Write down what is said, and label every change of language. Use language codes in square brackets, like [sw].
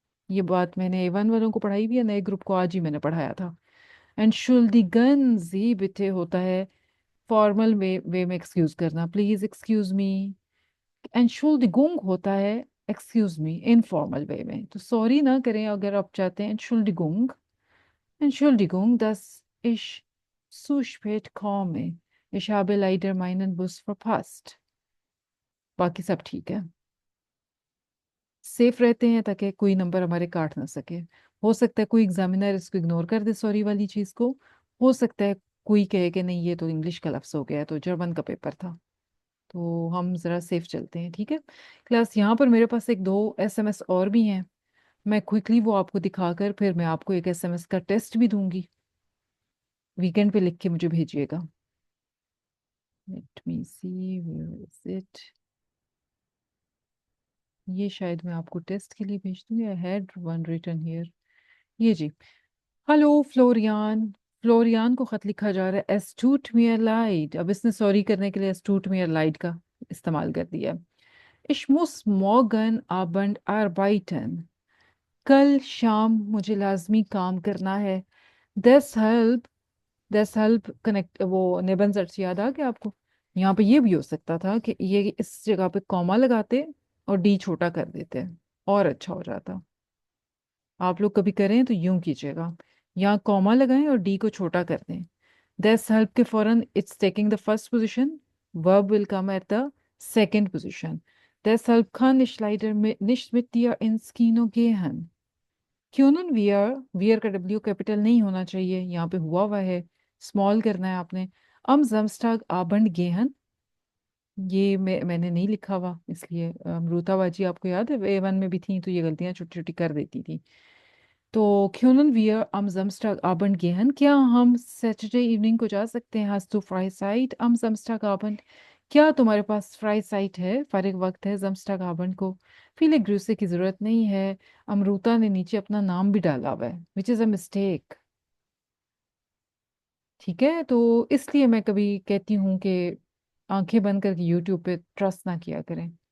[hi] ये बात मैंने A1 वालों को पढ़ाई भी है, नए ग्रुप को आज ही मैंने पढ़ाया था। एंड जी बिटे होता है फॉर्मल वे में एक्सक्यूज करना, प्लीज एक्सक्यूज मी। एंशुल्डिगुंग होता है एक्सक्यूज मी इनफॉर्मल वे में, तो सॉरी ना करें अगर आप चाहते हैं। एंशुल्डिगुंग, [de] Entschuldigung, dass ich zu spät komme. Ich habe leider meinen Bus verpasst. [hi] बाकी सब ठीक है। सेफ रहते हैं ताकि कोई नंबर हमारे काट ना सके। हो सकता है कोई एग्जामिनर इसको इग्नोर कर दे सॉरी वाली चीज को। हो सकता है कोई कहे कि नहीं ये तो इंग्लिश का लफ्ज हो गया, तो जर्मन का पेपर था। तो हम जरा सेफ चलते हैं, ठीक है क्लास। यहाँ पर मेरे पास एक दो एसएमएस और भी हैं। मैं क्विकली वो आपको दिखाकर फिर मैं आपको एक एसएमएस का टेस्ट भी दूंगी। वीकेंड पे लिख के मुझे भेजिएगा। [en] Let me see where is it. [hi] ये शायद मैं आपको टेस्ट के लिए भेज दूंगी। [en] I had one written here. [hi] ये जी। Hello Florian. फ्लोरियान को खत लिखा जा रहा है [de] एस टूट मियर लाइड। [hi] अब इसने सॉरी करने के लिए [de] एस टूट मियर लाइड [hi] का इस्तेमाल कर दिया। [de] Ich muss morgen Abend arbeiten। [hi] कल शाम मुझे लाजमी काम करना है। [de] deshalb deshalb [hi] कनेक्ट वो निबंध याद आ गया आपको। यहाँ पे ये भी हो सकता था कि ये इस जगह पे कॉमा लगाते और डी छोटा कर देते और अच्छा हो जाता। आप लोग कभी करें तो यूं कीजिएगा, यहाँ कॉमा लगाएं और डी को छोटा कर दें। [en] That's help के फौरन it's taking the first position, verb will come at the second position. [de] Deshalb kann ich leider nicht mit dir ins Kino gehen। [hi] क्योंन wear का डब्ल्यू कैपिटल नहीं होना चाहिए, यहाँ पे हुआ है स्मॉल करना है आपने। [de] am Samstag Abend gehen, [hi] ये मैंने नहीं लिखा हुआ इसलिए अमृताबाजी आपको याद है A1 में भी थी तो ये गलतियां छोटी छोटी कर देती थी। तो [de] können wir am Samstagabend gehen? [hi] क्या हम सैटरडे इवनिंग को जा सकते हैं? [de] Hast du Freizeit am Samstagabend? [hi] क्या तुम्हारे पास फ्राई साइट है, फारिग वक्त है Samstagabend को? फीले ग्रूसे की जरूरत नहीं है। अमरूता ने नीचे अपना नाम भी डाला हुआ है विच इज अ मिस्टेक। ठीक है, तो इसलिए मैं कभी कहती हूँ कि आंखें बंद करके यूट्यूब पे ट्रस्ट ना किया करें।